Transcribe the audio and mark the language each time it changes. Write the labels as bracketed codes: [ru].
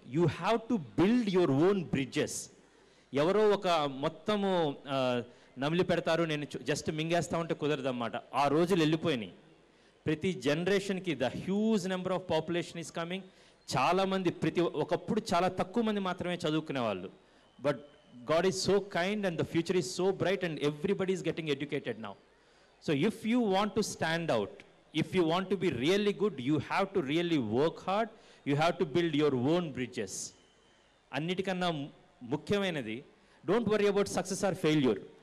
[en] You have to build your own bridges. [te] ఎవరో ఒక మొత్తము నమిలి పెడతారు, నేను జస్ట్ మింగేస్తా ఉంటే కుదరదన్నమాట. ఆ రోజులు వెళ్ళిపోయినాయి. [en] ప్రతి జనరేషన్కి the huge number of population is coming. [te] చాలామంది ఒకప్పుడు చాలా తక్కువ మంది మాత్రమే చదువుకునే వాళ్ళు. [en] But God is so kind and the future is so bright and everybody is getting educated now. So if you want to stand out, if you want to be really good, you have to really work hard. You have to build your own bridges. [te] అన్నిటికన్నా ముఖ్యమైనది, [en] Don't worry about success or failure.